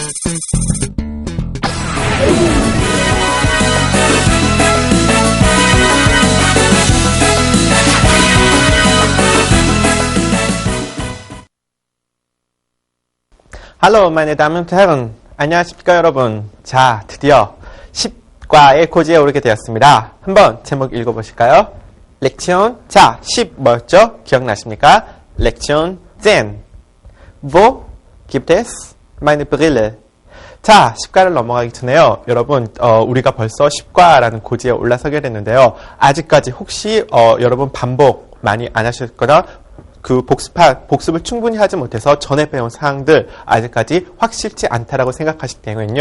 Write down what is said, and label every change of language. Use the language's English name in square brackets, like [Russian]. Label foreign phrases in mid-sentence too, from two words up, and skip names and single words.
[German] Hallo, meine Damen und Herren. [Korean] 안녕하십니까, 여러분. 자, 드디어 10과의 고지에 오르게 되었습니다. 한번 제목 읽어보실까요? 렉션. 자, 10 뭐였죠? 기억나십니까? 렉션 10. [German] Wo gibt es meine Brille? [Korean] 자, 10과를 넘어가기 전에요. 여러분, 우리가 벌써 10과라는 고지에 올라서게 됐는데요. 아직까지 혹시, 여러분 반복 많이 안 하셨거나 그 복습을 충분히 하지 못해서 전에 배운 사항들 아직까지 확실치 않다라고 생각하실 때는요.